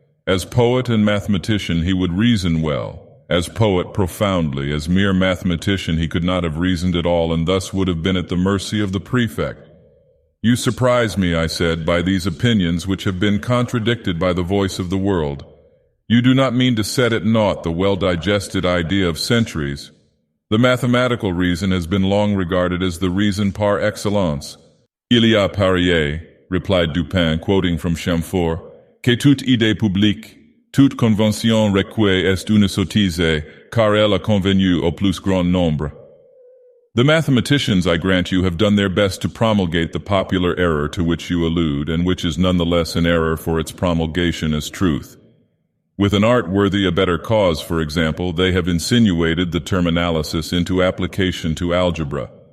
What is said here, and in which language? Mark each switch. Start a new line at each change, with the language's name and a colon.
English: As poet and mathematician he would reason well, as poet profoundly, as mere mathematician he could not have reasoned at all, and thus would have been at the mercy of the prefect. You surprise me, I said, by these opinions which have been contradicted by the voice of the world. You do not mean to set at naught the well-digested idea of centuries. The mathematical reason has been long regarded as the reason par excellence.
French: Il y a parié, replied Dupin, quoting from Chamfort, que toute idée publique, toute convention requue est une sottise, car elle a convenu au plus grand nombre.
English: The mathematicians, I grant you, have done their best to promulgate the popular error to which you allude, and which is nonetheless an error for its promulgation as truth. With an art worthy a better cause, for example, they have insinuated the term analysis into application to algebra.